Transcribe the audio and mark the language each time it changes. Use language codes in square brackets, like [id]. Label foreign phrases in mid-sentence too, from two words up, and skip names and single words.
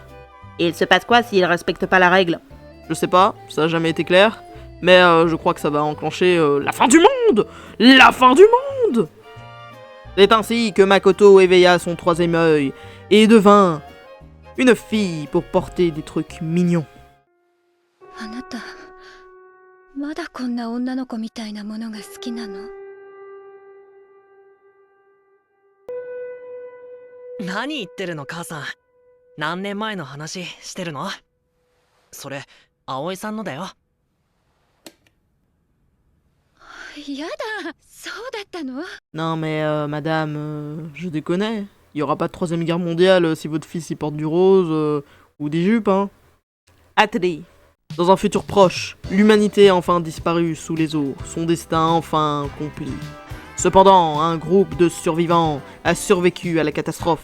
[fr] Et il se passe quoi s'il respecte pas la règle? Je sais pas, ça a jamais été clair, mais je crois que ça va enclencher la fin du monde. La fin du monde. C'est ainsi que Makoto éveilla son troisième œil et devint une fille pour porter des trucs mignons. [ja] あなたまだこんな女の子みたいなものが好きなの？何言ってるの母さん。何年前の話してるの？それ葵さんのだよ。やだ、そうだったの？ [fr] Non mais madame, je déconne. Il y aura pas de troisième guerre mondiale si votre fils y porte du rose ou des jupes, hein. Atri. Dans un futur proche, l'humanité a enfin disparu sous les eaux, son destin enfin accompli. Cependant, un groupe de survivants a survécu à la catastrophe.